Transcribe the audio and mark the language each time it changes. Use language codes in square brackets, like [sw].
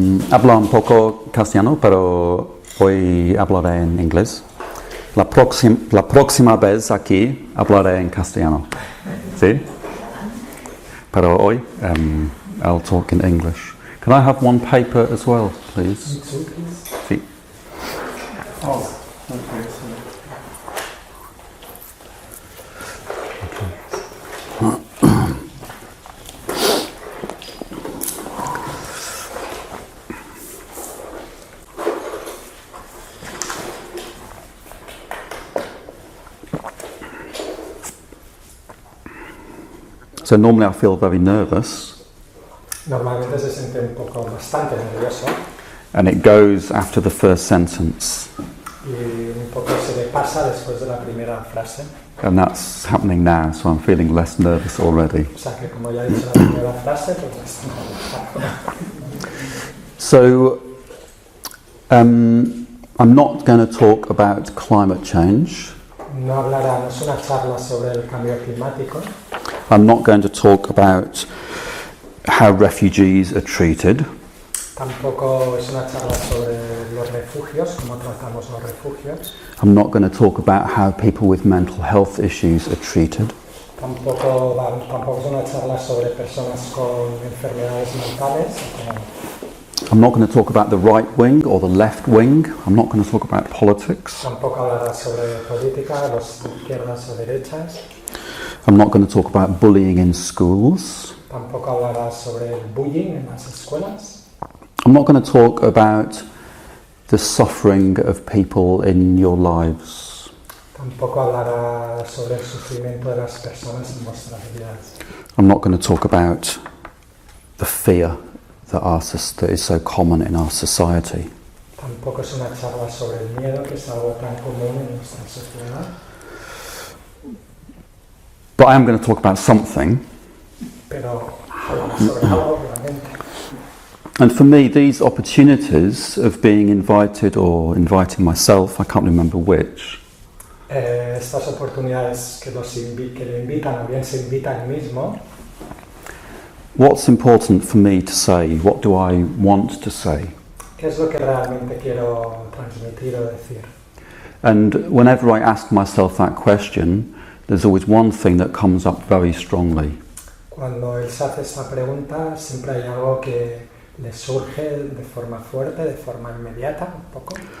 [es] Hablo un poco castellano, pero hoy hablaré en inglés. La próxima vez aquí hablaré en castellano. ¿Sí? Pero hoy [en] I'll talk in English. Can I have one paper as well, please? [es] Sí. [en] Oh, okay. So normally I feel very nervous. [es] Normalmente se siente un poco bastante nervioso. [en] And it goes after the first sentence. [es] Y un poco se le pasa después de la primera frase. [en] And that's happening now, so I'm feeling less nervous already. [es] O sea que como ya he dicho la primera frase, pues ya está. [en] So, I'm not going to talk about climate change. [es] No hablará, no es una charla sobre el cambio climático. [en] I'm not going to talk about how refugees are treated. [es] Tampoco es una charla sobre los refugios, cómo tratamos los refugios. [en] I'm not going to talk about how people with mental health issues are treated. [es] Tampoco es una charla sobre personas con enfermedades mentales. [en] I'm not going to talk about the right wing or the left wing. I'm not going to talk about politics. [es] Tampoco hablará sobre política, los izquierdas o derechas. [en] I'm not going to talk about bullying in schools. [es] Tampoco hablará sobre el bullying en las escuelas. [en] I'm not going to talk about the suffering of people in your lives. [es] Tampoco hablará sobre el sufrimiento de las personas en vuestras vidas. [en] I'm not going to talk about the fear that is so common in our society. [es] Tampoco es una charla sobre el miedo, que es algo tan común en nuestra sociedad. [en] But I am going to talk about something. [es] Pero hablará sobre algo realmente. [en] And for me, these opportunities of being invited or inviting myself, I can't remember which, [es] Estas oportunidades que le invitan o bien se invita el mismo. [en] what's important for me to say? What do I want to say? [es] ¿Qué es lo que realmente quiero transmitir o decir? [en] And whenever I ask myself that question, there's always one thing that comes up very strongly. [es] Cuando él se hace esta pregunta, siempre hay algo que le surge de forma fuerte, de forma inmediata, un poco.